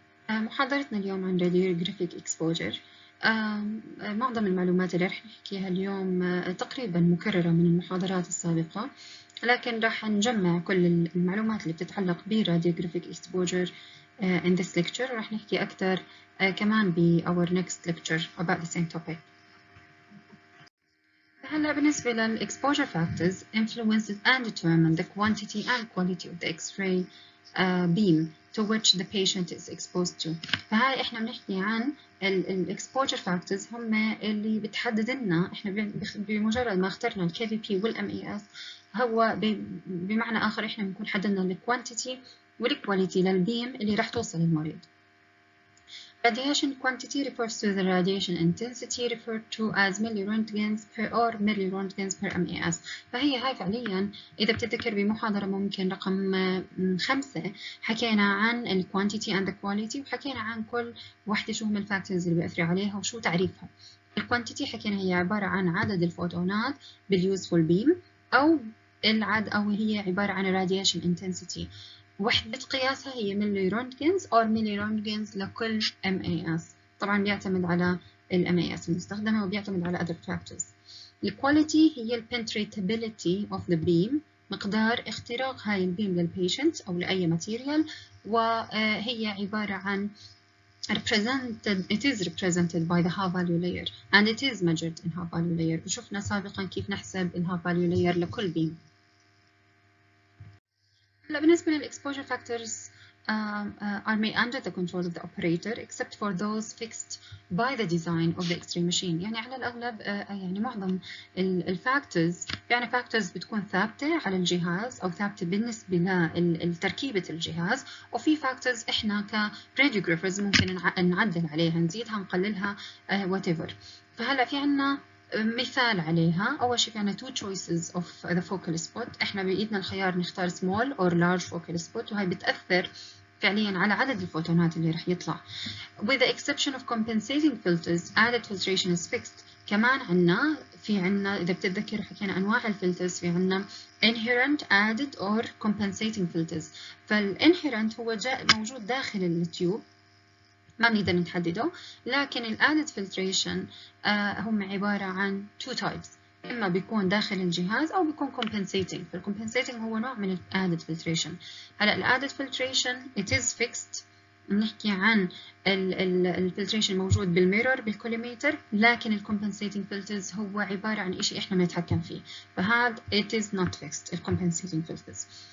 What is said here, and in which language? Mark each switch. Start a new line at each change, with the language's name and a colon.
Arabic: محاضرتنا اليوم عن Radiographic Exposure. معظم المعلومات اللي رح نحكيها اليوم تقريبا مكررة من المحاضرات السابقة، لكن رح نجمع كل المعلومات اللي بتتعلق ب Radiographic Exposure
English: in this lecture،
Arabic: ورح نحكي أكثر كمان ب
English: our next lecture about the same topic.
Arabic: هلا بالنسبة
English: للexposure factors influences and determine the quantity and quality of the X-ray beam to which the patient is exposed to.
Arabic: فهاي احنا بنحكي عن exposure factors هم اللي بتحدد لنا احنا بمجرد ما اخترنا ال KVP وال MAS، هو بمعنى آخر احنا بنكون حددنا ال quantity وال quality للبيم اللي راح توصل للمريض.
English: Radiation quantity refers to the radiation intensity referred to as milliroentgens per or milliroentgens per MAS.
Arabic: فهي هاي فعليا إذا بتتذكر بمحاضرة ممكن رقم 5 حكينا عن ال quantity and the quality، وحكينا عن كل وحدة شو هم الفاكتورز اللي بيأثروا عليها وشو تعريفها. ال quantity حكينا هي عبارة عن عدد الفوتونات باليوزفول بيم، أو هي عبارة عن radiation intensity. وحدة قياسها هي ملي رونتجنز أو ملي رونتجنز لكل MAS. طبعا بيعتمد على ال MAS المستخدمة وبيعتمد على other factors.
English: الكواليتي هي ال penetrability of the beam،
Arabic: مقدار اختراق هاي البيم للبيشنت أو لأي ماتيريال، وهي عبارة عن
English: it is represented by the half value layer and it is measured in half value layer.
Arabic: وشفنا سابقا كيف نحسب ال half value layer لكل بيم. هلا بالنسبة للإكسبوجر
English: factors are made under the control of the operator except for those fixed by the design of the X-ray machine.
Arabic: يعني على الأغلب يعني معظم الفاكتورز، يعني فاكتورز بتكون ثابتة على الجهاز أو ثابتة بالنسبة لتركيبة الجهاز، وفي فاكتورز إحنا كراديوغرافرز ممكن نعدل عليها، نزيدها نقللها whatever. فهلا في عنا مثال عليها. أول شيء في عنا
English: two choices of the focal spot.
Arabic: إحنا بإيدنا الخيار نختار
English: small or large focal spot،
Arabic: وهي بتأثر فعليا على عدد الفوتونات اللي رح يطلع.
English: With the exception of compensating filters, added filtration is fixed.
Arabic: كمان عنا إذا بتتذكروا حكينا أنواع الفلترز، في عنا
English: inherent, added or compensating filters.
Arabic: فالinherent هو موجود داخل التيوب، ما بنقدر نحدده، لكن ال added filtration هم عبارة عن two types، إما بيكون داخل الجهاز أو بيكون compensating. فالcompensating هو نوع من ال added filtration.
English: هلا ال added filtration it is fixed.
Arabic: بنحكي عن ال filtration موجود بالميرور بالكوليمتر، لكن ال compensating filters هو عبارة عن إشي إحنا بنتحكم فيه، فهذا
English: it is not fixed
Arabic: ال compensating filters.